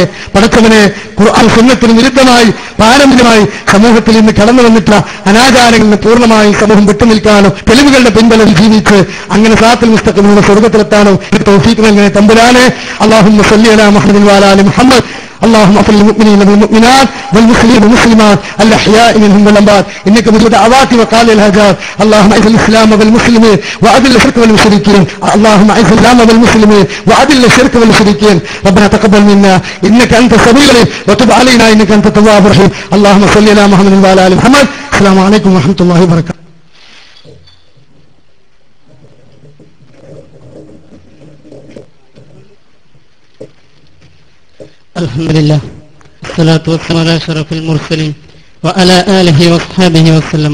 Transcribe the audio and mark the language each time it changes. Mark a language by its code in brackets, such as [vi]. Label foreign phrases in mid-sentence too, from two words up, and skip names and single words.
[ml] പടച്ചവനെ, ഖുർആൻ സുന്നത്തിന് വിരുദ്ധമായി പാരമ്പര്യമായി സമൂഹത്തിൽ ഇന്ന് കടന്നു വന്നിട്ടുള്ള അനാചാരങ്ങളിൽ നിന്ന് പൂർണ്ണമായി സമൂഹം വിട്ടുനിൽക്കാനോ തെളിവുകളുടെ പിൻബലം ജീവിച്ച് അങ്ങനെ സാത്തിൽ മുസ്തഖിമിലൂടെ സ്വർഗത്തിലെത്താനോ തൗഫീഖ് നൽകണേ തമ്പുരാനെ. [ar] اللهم صل على محمد و على آل محمد. اللهم اغفر للمؤمنين والمؤمنات والمسلمين والمسلمات الاحياء منهم والاموات انك مجيب دعوات وقال الهجار. اللهم اعز الاسلام والمسلمين واذل الشرك والمشركين. اللهم اعز الاسلام والمسلمين واذل الشرك والمشركين. ربنا تقبل منا انك انت السميع العليم وتب علينا انك انت التواب الرحيم. اللهم صل على محمد وعلى ال محمد السلام عليكم ورحمة الله وبركاته. الحمد لله والصلاة والسلام على أشرف المرسلين وعلى آله وصحبه وسلم.